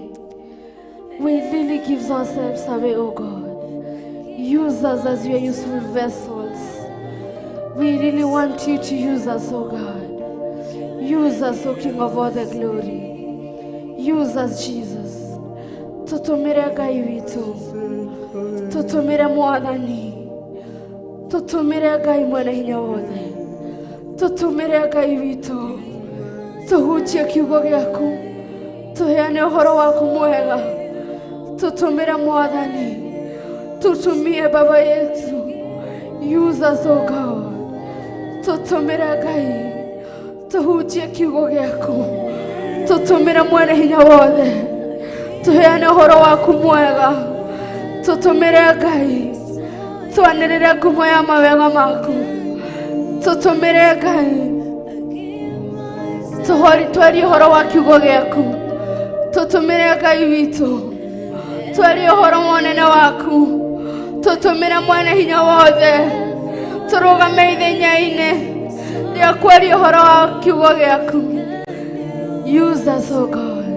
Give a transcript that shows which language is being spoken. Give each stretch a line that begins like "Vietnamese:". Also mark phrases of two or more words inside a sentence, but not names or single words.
English: We really give ourselves away, oh God. Use us as your useful vessels. We really want you to use us, oh God. Use us, O King of all the glory. Use us, Jesus.
Kikuyu: Tutumire Ngai witu. Tutumire Mwathani. Tutumire Ngai mwene hinya wothe. Tutumire Ngai witu. Tuhunjie kiugo gĩaku. Tuheane ũhoro waku mwega. Tutumire Mwathani.
Swahili: Tutumie Baba yetu.
English: Use us, O God.
Kikuyu: Tutumire Ngai. Tuhunjie kiugo gĩaku. Tutumire mwene hinya wothe. Tuheane ũhoro waku mwega. Tutumire Ngai. Twanĩrĩre ngumo ya mawega maku. Tutumire Ngai. Twarie ũhoro wa kiugo gĩaku. Tutumire Ngai witũ. Twarie ũhoro wa ũnene waku. Tutumire mwene hinya wothe. Tũrũgame ithenya-inĩ rĩa kwaria ũhoro wa kiugo gĩaku.
English: Use us, O God.